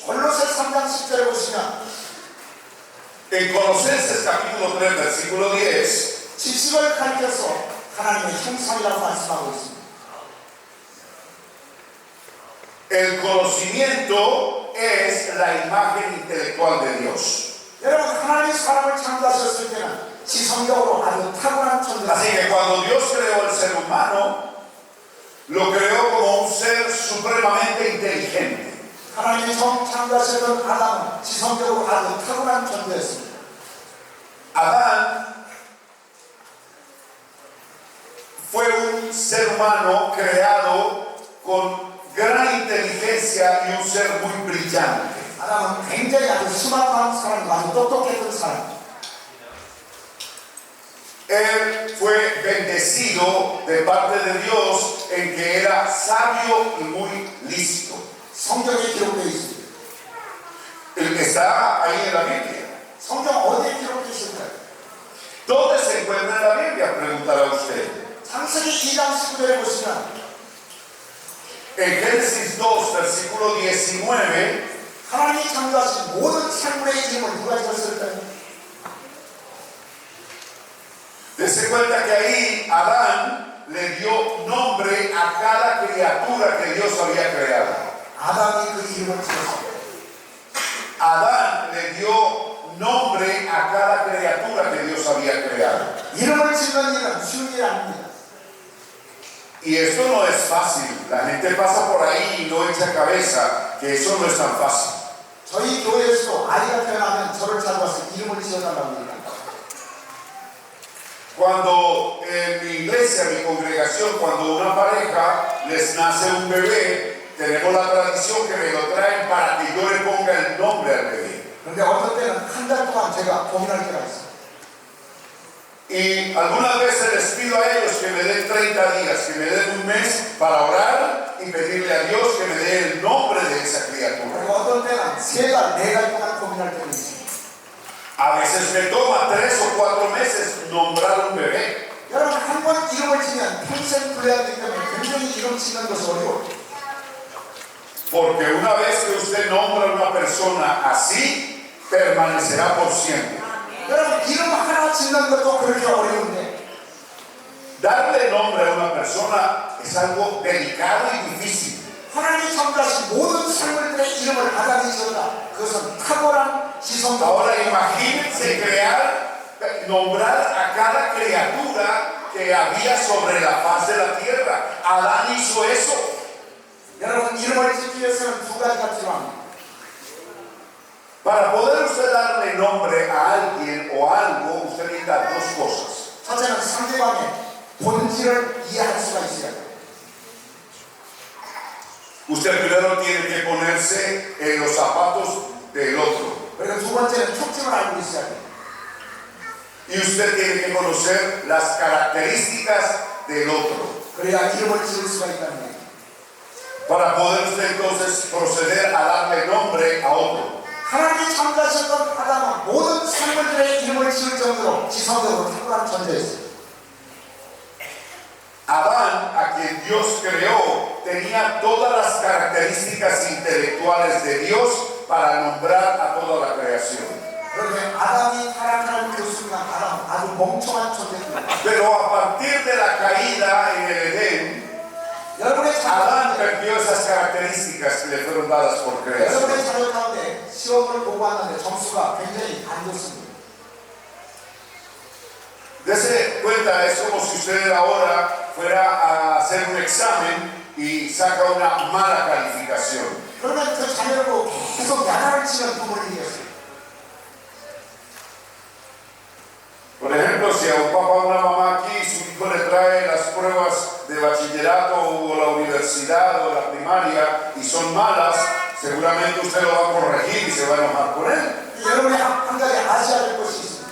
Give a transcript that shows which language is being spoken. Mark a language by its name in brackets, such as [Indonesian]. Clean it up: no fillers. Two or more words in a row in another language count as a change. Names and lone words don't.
[Korean] 골로새 3장 10절에 보시면 [Spanish] En Colosenses capítulo 3, versículo 10, [Korean] 지식을 가리켜서 하나님의 형상이라고 말씀하고 있습니다. [Spanish] el conocimiento es la imagen intelectual de Dios. [Korean] 여러분, 하나님이 사람을 창조하셨을 때는 지성적으로 아주 탁월한 [Spanish] Así [Korean] 존재입니다. [Spanish] que cuando Dios creó al ser humano, lo creó como un ser supremamente inteligente. [Korean] 하나님이 처음 창조하셨던 아담은 지성적으로 아주 탁월한 존재였습니다. [Spanish] Adán fue un ser humano creado con gran inteligencia y un ser muy brillante. [Korean] 아담은 굉장히 아주 스마트한 사람이고 아주 똑똑했던 사람입니다. [Spanish] Él fue bendecido de parte de Dios en que era sabio y muy listo. [Korean] 성경에 기록되어 있습니다. [Spanish] El que está ahí en la Biblia. [Korean] 성경 어디에 기록되어 있을까요? [Spanish] ¿Dónde se encuentra en la Biblia? Preguntará usted. [Korean] 창세기 2장 19절에 보시면 [Spanish] En Génesis 2, versículo 19, [Korean] 하나님이 창조하신 모든 생물의 이름을 누가 지었을까요? [Spanish] dese cuenta que ahí Adán le dio nombre a cada criatura que Dios había creado. [Korean] 아담이 그 이름을 지었습니다. [Spanish] Adán le dio nombre a cada criatura que Dios había creado. [Korean] 이름을 짓는 일은 쉬운 일 아닙니다. [Spanish] Y esto no es fácil. La gente pasa por ahí y no echa cabeza que eso no es tan fácil. [Korean] 저희 교회에서도 아이가 태어나면 저를 찾아와서 이름을 지어달라고 합니다. [Spanish] Cuando en mi iglesia, mi congregación, cuando una pareja les nace un bebé, tenemos la tradición que me lo traen para que yo le ponga el nombre al bebé. [Korean] 그런데 어떤 때는 한 달 동안 제가 고민할 때가 있어요. [Spanish] Y algunas veces les pido a ellos que me den 30 días, que me den un mes para orar y pedirle a Dios que me dé el nombre de esa criatura. [Korean] 그리고 어떤 때는 3달, 4달 동안 고민할 때가 있어요. [Spanish] A veces me toma 3 o 4 meses nombrar un bebé. [Korean] 여러분 한 번 이름을 지면 평생 불러야 되기 때문에 굉장히 이름 짓는 것이 어려워요. [Spanish] Porque una vez que usted nombra a una persona así, permanecerá por siempre. [Korean] 여러분 이름 하나 짓는 것도 그렇게 어려운데 [Spanish] Darle nombre a una persona es algo delicado y difícil. [Korean] 하나님이 창조하신 모든 생물들의 이름을 아담이 지었다. 그것은 탁월한 지성과 [Spanish] Ahora imagínense nombrar a cada criatura que había sobre la faz de la tierra. Adán hizo eso. [Korean] 여러분 이름을 짓기 위해서는 2가지가 필요합니다. [Spanish] Para poder usted darle nombre a alguien o algo, usted necesita 2 cosas. [Korean] 첫째는 상대방의 본질을 이해할 수가 있어야 돼요. [Spanish] Usted primero tiene que ponerse en los zapatos del otro. [Korean] 그리고 두 번째는 특징을 알고 있어야 돼요. [Spanish] Y usted tiene que conocer las características del otro. [Korean] 그래야 이름을 지을 수가 있다는 거예요. [Spanish] Para poder usted entonces proceder a darle nombre a otro. [Korean] 하나님이 창조하셨던 아담은 모든 생물들의 이름을 지을 정도로 지성적으로 탁월한 존재였어요. [Spanish] Adán, a quien Dios creó, tenía todas las características intelectuales de Dios para nombrar a toda la creación. [Korean] 그런데 아담이 타락하는 그 순간 아담은 아주 멍청한 존재입니다. [Spanish] Pero a partir de la caída en el Edén, [Korean] 여러분의 [Spanish] Adán [Korean] 자녀 [Spanish] perdió esas características que le fueron dadas por creación. [Korean] 여러분의 자녀 가운데 시험을 보고 왔는데 점수가 굉장히 안 좋습니다. [Spanish] Dese cuenta, es como si usted ahora fuera a hacer un examen y saca una mala calificación. [Korean] 그러면 그 자녀를 보고 계속 야단을 치는 부모님이었어요. [Spanish] Por ejemplo, si a un papá o una mamá aquí su hijo le trae las pruebas de bachillerato o la universidad o la primaria y son malas, seguramente usted lo va a corregir y se va a enojar con él. [Korean] 여러분이 한 가지 아셔야 될 것이 있습니다.